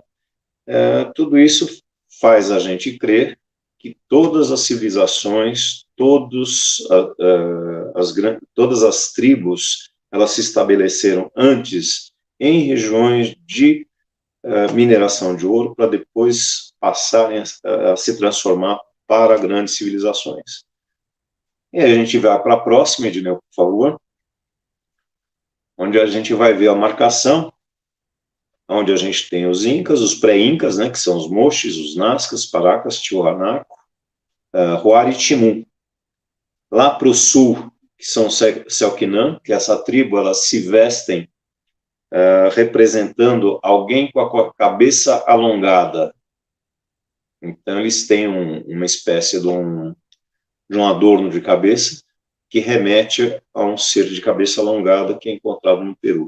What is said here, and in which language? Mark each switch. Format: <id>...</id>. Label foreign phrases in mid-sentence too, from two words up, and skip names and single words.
<pt>Tudo isso faz a gente crer que todas as civilizações, todas as tribos, elas se estabeleceram antes em regiões de mineração de ouro, para depois passarem a se transformar para grandes civilizações. E aí a gente vai para a próxima, Edneu, por favor, onde a gente vai ver a marcação, onde a gente tem os incas, os pré-incas, né, que são os mochis, os nazcas, paracas, tiwanaku, huari e timun. Lá para o sul, que são Selknam, que essa tribo, elas se vestem representando alguém com a cabeça alongada. Então, eles têm uma espécie de um adorno de cabeça que remete a um ser de cabeça alongada que é encontrado no Peru.</pt>